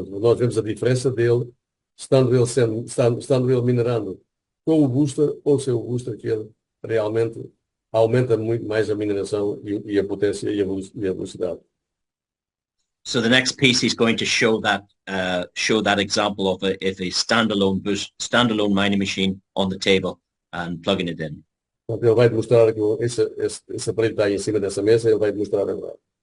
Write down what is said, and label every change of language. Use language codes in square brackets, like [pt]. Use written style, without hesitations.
[pt] Portanto, nós vemos a diferença dele, estando ele minerando com o booster ou sem o booster, que ele realmente aumenta muito mais a mineração e a potência e a velocidade. [en] So the next piece is going to show that example of a standalone mining machine on the table and plugging it in. [pt] Então, ele vai demonstrar que esse aparelho está aí em cima dessa mesa, ele vai demonstrar agora.